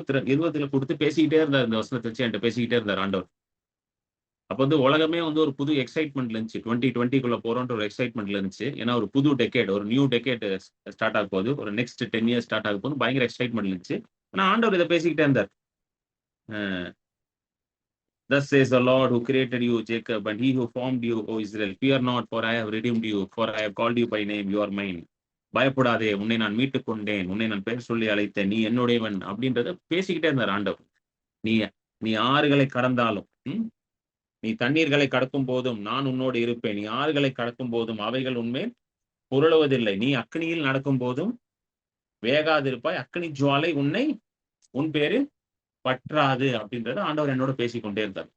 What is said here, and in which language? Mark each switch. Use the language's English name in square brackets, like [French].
[Tamil] 20ல குடுத்து பேசிக்கிட்டே இருந்தார். இந்த வசனத்த வச்சு என்ட்ட பேசிக்கிட்டே இருந்தார் ஆண்டவர். அப்ப வந்து உலகமே வந்து ஒரு புது எக்ஸைட்மென்ட்ல இருந்துச்சு. 2020க்குள்ள போறோம்ன்ற ஒரு எக்ஸைட்மென்ட்ல இருந்துச்சு. ஏன்னா ஒரு புது டெக்கேட், ஒரு நியூ டெக்கேட் ஸ்டார்ட் ஆக போகுது. ஒரு நெக்ஸ்ட் 10 இயர்ஸ் ஸ்டார்ட் ஆக போகுது. பயங்கர எக்ஸைட்மென்ட்ல இருந்துச்சு. ஆனா ஆண்டவர் இத பேசிக்கிட்டே இருந்தார். [English] Uh Thus says the Lord who created you, Jacob, and he who formed you, O Israel. Fear not, for I have redeemed you, for I have called you by name, you are mine. [Tamil] பயப்படாதே, உன்னை நான் மீட்டுக் கொண்டேன், உன்னை நான் பெயர் சொல்லி அழைத்தேன், நீ என்னுடையவன் அப்படின்றத பேசிக்கிட்டே இருந்தார் ஆண்டவர். நீ நீ ஆறுகளை கடந்தாலும், நீ தண்ணீர்களை கடக்கும் போதும் நான் உன்னோடு இருப்பேன். நீ ஆறுகளை கடக்கும் போதும் அவைகள் உன்மேல் புரளுவதில்லை. நீ அக்கினியில் நடக்கும் போதும் வேகாதிருப்பாய். அக்கினி ஜுவாலை உன் பேரில் பற்றாது அப்படின்றத ஆண்டவர் என்னோட பேசிக்கொண்டே இருந்தார்.